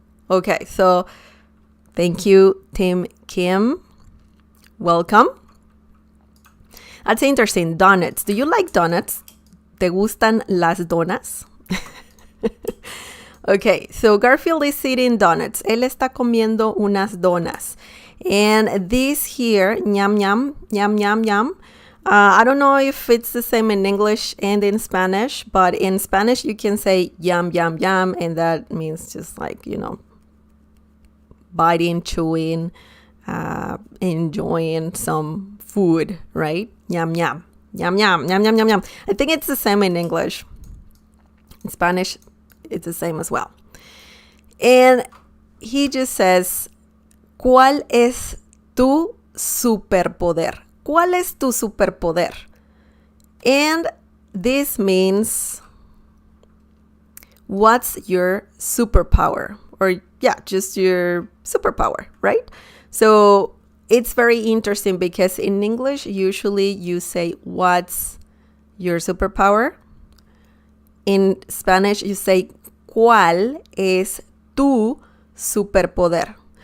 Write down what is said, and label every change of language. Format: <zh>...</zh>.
<en>Okay, so thank you, Tim Kim. Welcome. That's interesting. Donuts. Do you like donuts?</en> <es>¿Te gustan las donas?</es> <en>Okay, so Garfield is eating donuts.</en> <es>Él está comiendo unas donas. And this here, ñam, ñam, ñam, ñam, ñam.</es> <en>I don't know if it's the same in English and in Spanish, but in Spanish you can say yum, yum, yum, and that means just like, biting, chewing, enjoying some food, right? Yum, yum, yum, yum, yum, yum, yum, yum. I think it's the same in English. In Spanish, it's the same as well. And he just says,</en> <es>¿cuál es tu superpoder? ¿Cuál es tu superpoder?</es> <en>And this means, what's your superpower? Or yeah, just your superpower, right? So it's very interesting because in English, usually you say, what's your superpower? In Spanish, you say,</en> <es>¿cuál es tu superpoder?</es>